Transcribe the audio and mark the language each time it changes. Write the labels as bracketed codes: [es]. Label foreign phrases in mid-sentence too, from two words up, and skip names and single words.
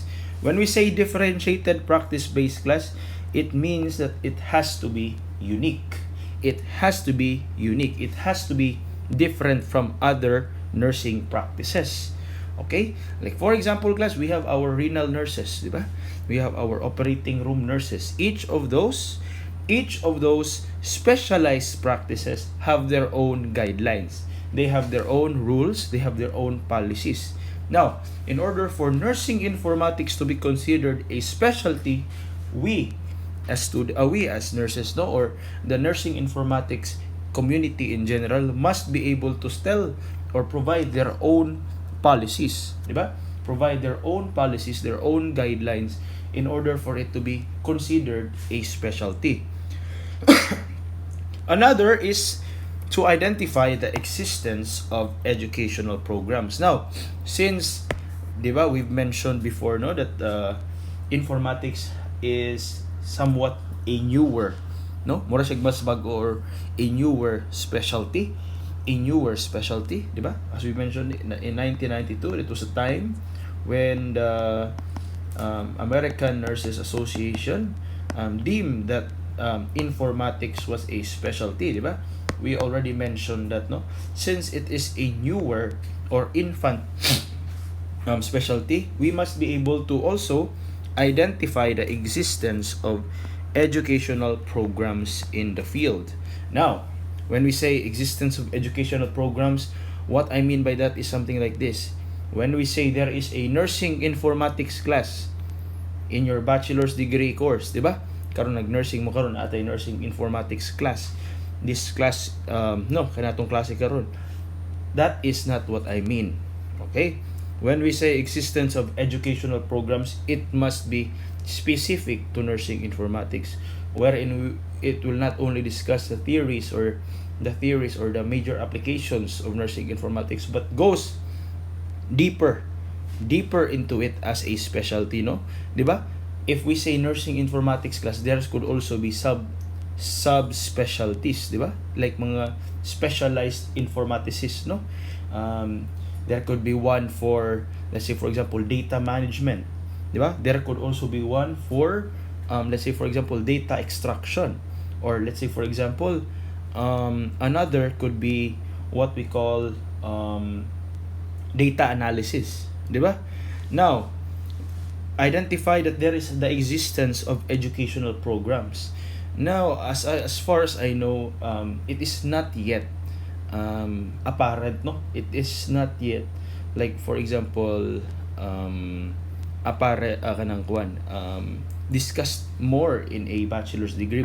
[en] When we say differentiated practice base, class, it means that it has to be unique. It has to be different from other nursing practices. Okay? Like for example, class, we have our renal nurses, [ceb] di ba? [en] We have our operating room nurses. Each of those specialized practices have their own guidelines. They have their own rules, they have their own policies. Now, in order for nursing informatics to be considered a specialty, we as nurses, no, or the nursing informatics community in general must be able to tell or provide their own policies, [ceb] di ba? [en] Provide their own policies, their own guidelines in order for it to be considered a specialty. Another is to identify the existence of educational programs. Now, since, [ceb] di ba, [en] we've mentioned before, no, that informatics is somewhat a newer, no, [ceb] mura siya mas bago [en] or a newer specialty, [ceb] di ba? [en] As we mentioned in 1992, it was a time when the American Nurses Association deemed that informatics was a specialty, [ceb] di ba? [en] We already mentioned that, no, since it is a newer or infant specialty, we must be able to also identify the existence of educational programs in the field. Now, when we say existence of educational programs, what I mean by that is something like this. When we say there is a nursing informatics class in your bachelor's degree course, [ceb] di ba? Karon nag-nursing mo karon atay [en] nursing informatics class. This class, [ceb] no, kanatong klase karon. [en] That is not what I mean. Okay? When we say existence of educational programs, it must be specific to nursing informatics, wherein it will not only discuss the theories or the major applications of nursing informatics, but goes deeper into it as a specialty, no? [ceb] Di ba? [en] If we say nursing informatics class, there could also be subspecialties, [ceb] di ba? [en] Like mga specialized informaticists, no? There could be one for, let's say for example, data management, [ceb] di ba? [en] There could also be one for let's say for example, data extraction, or let's say for example, another could be what we call data analysis, [ceb] di ba? [en] Now, identify that there is the existence of educational programs. Now, as far as I know, it is not yet apparent, no? It is not yet, like for example, discussed more in a bachelor's degree.